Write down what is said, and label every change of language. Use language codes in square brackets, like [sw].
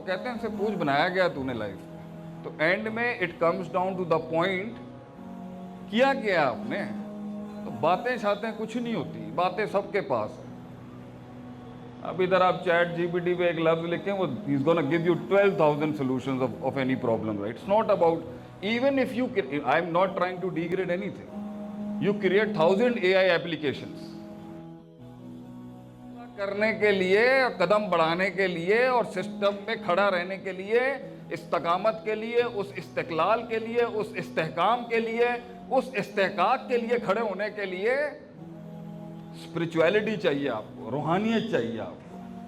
[ur] کہتے ہیں ان سے پوچھ بنایا گیا تو نے لائف میں. تو اینڈ میں [en] it comes down to the point, [ur] کیا کیا آپ نے. تو باتیں شاتیں کچھ نہیں ہوتی, باتیں سب کے پاس ہیں. اب ادھر آپ چیٹ جی پی ٹی پہ ایک لفظ لکھیں, وہ [en] he's gonna give you 12,000 solutions of any problem, right? It's not about, even if you, I'm not trying to degrade anything. You create 1000 AI applications. [ur] کرنے کے لیے, قدم بڑھانے کے لیے, اور سسٹم میں کھڑا رہنے کے لیے, استقامت کے لیے, اس استقلال کے لیے, اس استحکام کے لیے, اس استحقاق کے لیے کھڑے ہونے کے لیے اسپرچویلٹی چاہیے آپ کو, روحانیت چاہیے آپ کو.